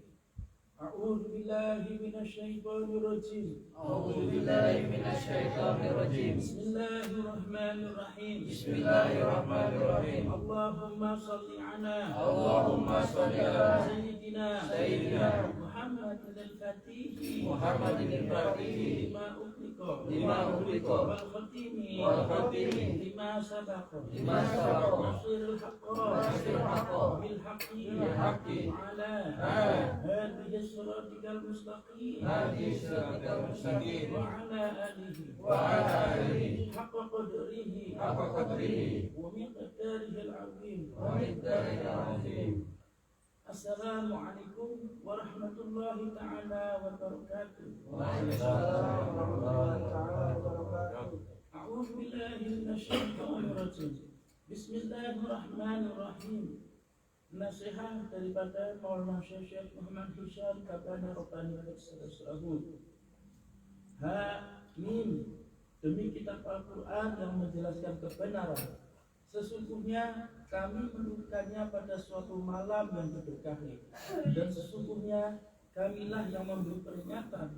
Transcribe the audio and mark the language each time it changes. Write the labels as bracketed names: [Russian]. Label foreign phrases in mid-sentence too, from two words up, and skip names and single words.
[Arabic] أعوذ بالله من الشيطان الرجيم. أعوذ بالله من الشيطان الرجيم. بسم الله الرحمن الرحيم. بسم الله الرحمن الرحيم. اللهم صل على Sayyidina Muhammadin al-Fatih لما أغلق والخاتم لما سبق ناصر الحق بالحق على هذه صراطك المستقيم وعلى آله حق قدره ومقداره العظيم. السلام عليكم ورحمة الله تعالى وبركاته. وعليكم السلام ورحمة الله وبركاته. أعوذ بالله من الشيطان الرجيم. بسم الله الرحمن الرحيم. [Malay] Nasihat daripada Maulana Syekh Muhammad Hisham Kabani Rabbani Al-Sadasrahud. Mim, demi kitab Al-Quran yang menjelaskan kebenaran. Sesungguhnya kami menurunkannya pada suatu malam yang diberkahi, dan sesungguhnya kamilah yang memberi peringatan.